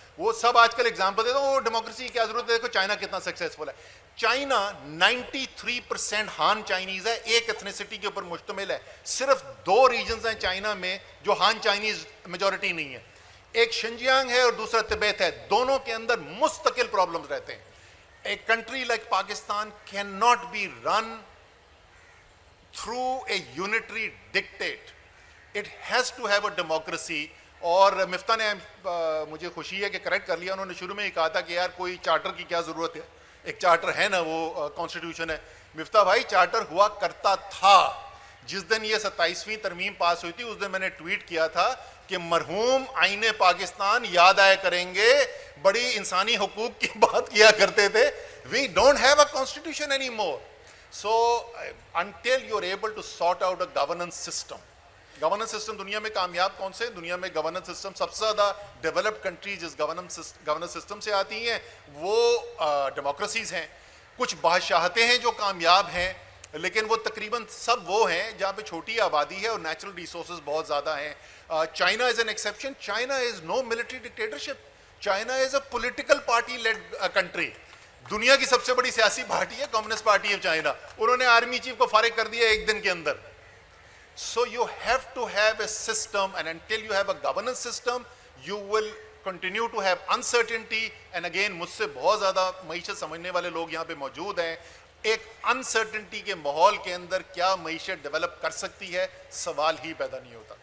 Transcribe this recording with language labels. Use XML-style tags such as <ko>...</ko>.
<ur>وہ سب آج کل اگزامپل دیتا ہوں, وہ ڈیموکریسی کی کیا ضرورت ہے, دیکھو چائنا کتنا سکسیزفل ہے. چائنا 93% ہان چائنیز ہے, ایک ایتھنیسٹی کے اوپر مشتمل ہے. صرف 2 ریجنز ہیں چائنا میں جو ہان چائنیز میجورٹی نہیں ہے, ایک شنجیانگ ہے اور دوسرا تبت ہے. دونوں کے اندر مستقل پرابلمز رہتے ہیں.</ur> <en>A country like Pakistan cannot be run through a unitary dictate. It has to have a democracy.</en> <ur>اور مفتاح نے مجھے خوشی ہے کہ کریکٹ کر لیا, انہوں نے شروع میں ہی کہا تھا کہ یار کوئی چارٹر کی کیا ضرورت ہے, ایک چارٹر ہے نا, وہ کانسٹیٹیوشن ہے. مفتاح بھائی چارٹر ہوا کرتا تھا. جس دن یہ 27ویں ترمیم پاس ہوئی تھی اس دن میں نے ٹویٹ کیا تھا کہ مرحوم آئین پاکستان یاد آیا کریں گے, بڑی انسانی حقوق کی بات کیا کرتے تھے.</ur> <en>We don't have a constitution any more. So until you are able to sort out a governance system.</en> <ur>Governance system دنیا میں کامیاب کون سے, دنیا میں گورننس سسٹم سب سے زیادہ ڈیولپڈ کنٹریز جس گورننس سسٹم سے آتی ہیں وہ ڈیموکریسیز ہیں. کچھ بادشاہتیں ہیں جو کامیاب ہیں, لیکن وہ تقریباً سب وہ ہیں جہاں پہ چھوٹی آبادی ہے اور نیچرل ریسورسز بہت زیادہ ہیں.</ur> <en>China is an exception. China is no military dictatorship. China is a political party led country.</en> <ur>دنیا کی سب سے بڑی سیاسی پارٹی ہے کمیونسٹ پارٹی آف چائنا. انہوں نے آرمی چیف کو فارغ کر دیا ایک دن کے اندر.</ur> <en>So you have to have a system, and until you have a governance system, you will continue to have uncertainty. And again,</en> <ur>مجھ سے بہت زیادہ معیشت سمجھنے والے لوگ یہاں پہ موجود ہیں. ایک انسرٹنٹی کے ماحول کے اندر کیا معیشت ڈیولپ کر سکتی ہے, سوال ہی پیدا نہیں ہوتا.</ur>